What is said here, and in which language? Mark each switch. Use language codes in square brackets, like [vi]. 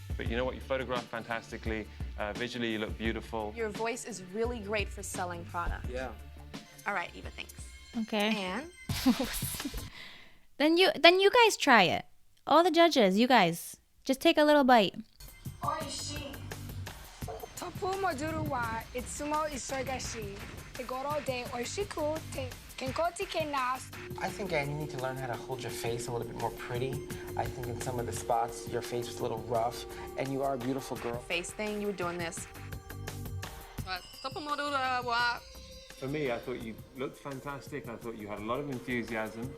[en] But you know what? You photograph fantastically. Visually, you look beautiful. your voice is really great for selling product. Yeah. All right, Eva, thanks. Okay. And Then you guys try it. All the judges, you guys, just take a little bite. [ja] おいしい。トップモデルはいつも忙しい。手頃で美味しくて健康的な。 [en] I think, Anne, you need to learn how to hold your face a little bit more pretty. I think in some of the spots, your face was a little rough, and you are a beautiful girl. face thing, you were doing this. Top model wa. For me, I thought you looked fantastic. I thought you had a lot of enthusiasm.